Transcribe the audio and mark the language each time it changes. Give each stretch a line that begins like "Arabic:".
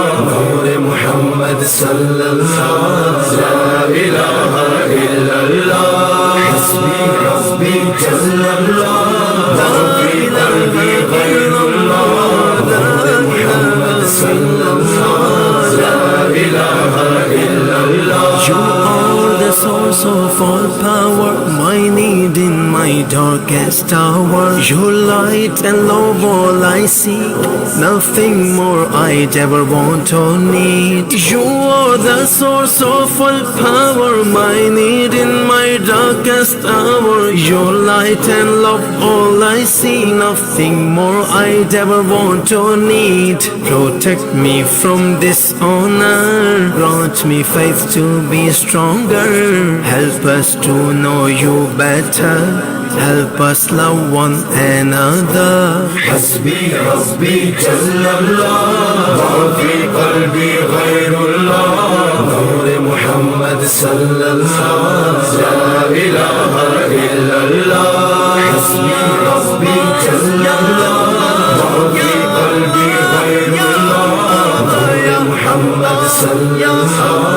Arabic: نور محمد صلی اللہ، لا الہ الا اللہ۔ حسبی ربی جل اللہ، ما فی قلبی غیر اللہ، نور محمد صلی اللہ، لا الہ الا اللہ۔
English: You are the source of all power, my need in my darkest hour. Your light and love all I seek, nothing more I'd ever want or need. You are the source of all power, my need in my darkest hour. Your light and love all I see, nothing more I'd ever want or need. Protect me from dishonor, grant me faith to be stronger, help us to know you better, help us love one another.
Arabic: حسبی ربی جل اللہ، ما فی قلبی غیر اللہ، نور محمد صلی اللہ، لا الہ الا اللہ۔ حسبی ربی جل اللہ، ما فی قلبی غیر اللہ، نور محمد صلی اللہ،